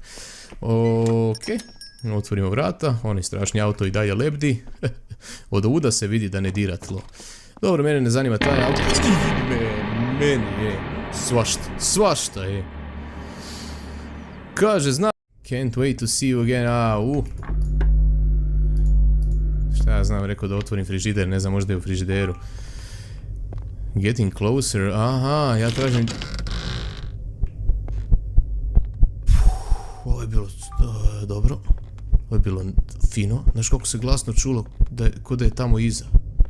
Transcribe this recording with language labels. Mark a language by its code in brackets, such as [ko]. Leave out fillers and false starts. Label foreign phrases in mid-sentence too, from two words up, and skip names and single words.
[bs] Ok, otvorimo vrata, onaj strašni auto i dalje lebdi. Od ovuda se vidi da ne dira tlo. Dobro, mene ne zanima taj auto. Meni je svašta je. Kaže, zna... [en] Can't wait to see you again, [bs] Šta ja znam, rekao da otvorim frižider, ne znam, možda je u frižideru. [en] Getting closer, [bs] aha, ja tražim... Ovo je bilo dobro. Ovo je bilo fino. Znaš kako se glasno čulo, ko da je tamo iza.